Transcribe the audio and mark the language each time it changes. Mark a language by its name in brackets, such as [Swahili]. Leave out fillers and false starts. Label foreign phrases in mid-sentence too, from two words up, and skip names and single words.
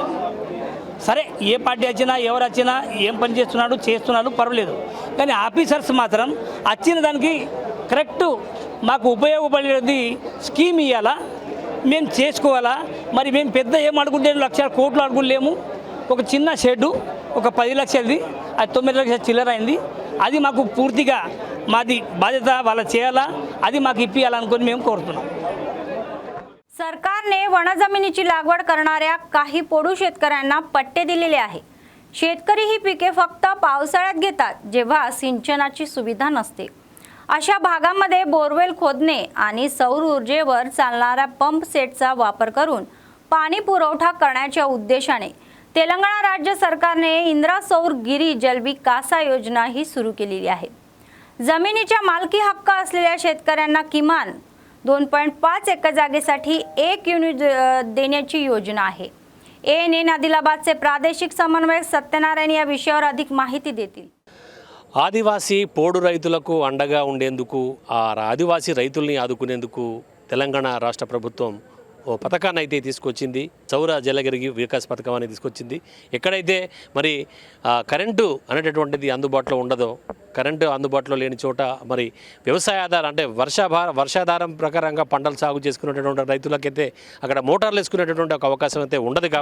[Telugu] సరే, ఏ పార్టీ వచ్చినా ఎవరు వచ్చినా ఏం పని చేస్తున్నారు పర్వాలేదు, కానీ ఆఫీసర్స్ మాత్రం వచ్చిన దానికి కరెక్ట్ మాకు ఉపయోగపడేది స్కీమ్ ఇవ్వాలా, మేము చేసుకోవాలా. మరి మేము పెద్ద ఏం అడుగుంటే 1 లక్షల కోట్లు అడుగులేము. ఒక చిన్న షెడ్డు ఒక 10 లక్షలది, అది 9 లక్షల చిల్లర అయింది. అది మాకు పూర్తిగా మాది బాధ్యత, వాళ్ళ చేయాలా, అది మాకు ఇప్పియాలనుకొని మేము కోరుతున్నాం. [Marathi] सरकारने वनजमिनीची लागवड करणाऱ्या काही पोडू शेतकऱ्यांना पट्टे दिलेले आहे. शेतकरी ही पिके फक्त पावसाळ्यात घेतात, जेव्हा सिंचनाची सुविधा नसते. अशा भागामध्ये बोरवेल खोदणे आणि सौर ऊर्जेवर चालणाऱ्या पंप सेटचा वापर करून पाणी पुरवठा करण्याच्या उद्देशाने तेलंगणा राज्य सरकारने इंदिरा सौर गिरी जलविकासा योजना ही सुरू केलेली आहे. जमिनीच्या मालकी हक्क असलेल्या शेतकऱ्यांना किमान 2.5 एकर जागेसाठी 1 युनिट देण्याची योजना आहे. ANN आदिलाबादचे प्रादेशिक समन्वयक सत्यनारायण या विषयावर अधिक माहिती देतील. [Telugu] ఆదివాసీ పోడు రైతులకు అండగా ఉండేందుకు, ఆ ఆదివాసీ రైతుల్ని ఆదుకునేందుకు తెలంగాణ రాష్ట్ర ప్రభుత్వం ఓ పథకాన్ని అయితే తీసుకొచ్చింది. సౌర జలగిరి వికాస్ పథకం అనేది తీసుకొచ్చింది. ఎక్కడైతే మరి కరెంటు అనేటటువంటిది అందుబాటులో ఉండదో, కరెంటు అందుబాటులో లేని చోట మరి వ్యవసాయ ఆధారం అంటే వర్షాధారం ప్రకారంగా పంటలు సాగు చేసుకునేటటువంటి రైతులకైతే అక్కడ మోటార్లు వేసుకునేటటువంటి ఒక అవకాశం అయితే ఉండదు.